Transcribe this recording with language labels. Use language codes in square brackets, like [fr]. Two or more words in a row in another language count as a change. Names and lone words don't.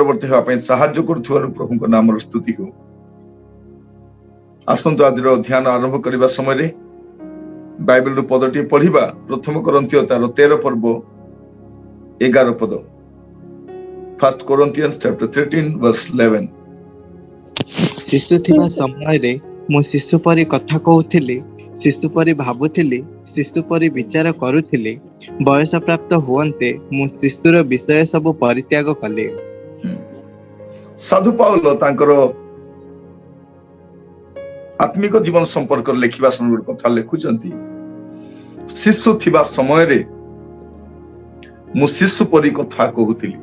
[or] ଅଗ୍ରବର୍ତ୍ତୀ ହେବା ପାଇଁ ସାହାଯ୍ୟ କରୁଥିବାରୁ ପ୍ରଭୁଙ୍କ ନାମର ସ୍ତୁତି ହେଉ। ଆସନ୍ତୁ ଆଜିର ଧ୍ୟାନ ଆରମ୍ଭ କରିବା ସମୟରେ ବାଇବେଲରୁ ପଦଟିଏ ପଢିବା। ପ୍ରଥମ କରନ୍ଥୀୟ ତାର 13 ପର୍ବ 11 ପଦ। [en] 1 Corinthians chapter 13 verse 11। [or] ଶିଶୁ ଥିବା ସମୟରେ ମୁଁ ଶିଶୁ ପରି କଥା କହୁଥିଲି, ଶିଶୁ ପରି ଭାବୁଥିଲି, ଶିଶୁ ପରି ବିଚାର କରୁଥିଲି। ବୟସ ପ୍ରାପ୍ତ ହୁଅନ୍ତେ ମୁଁ ଶିଶୁର ବିଷୟ ସବୁ ପରିତ୍ୟାଗ କଲି। ସାଧୁ ପାଉଲ ତାଙ୍କର ଆତ୍ମିକ ଜୀବନ ସମ୍ପର୍କରେ ଲେଖିବା ସମୟରେ କଥା ଲେଖୁଛନ୍ତି, ଶିଶୁ ଥିବା ସମୟରେ ମୁଁ ଶିଶୁ ପରି କଥା କହୁଥିଲି।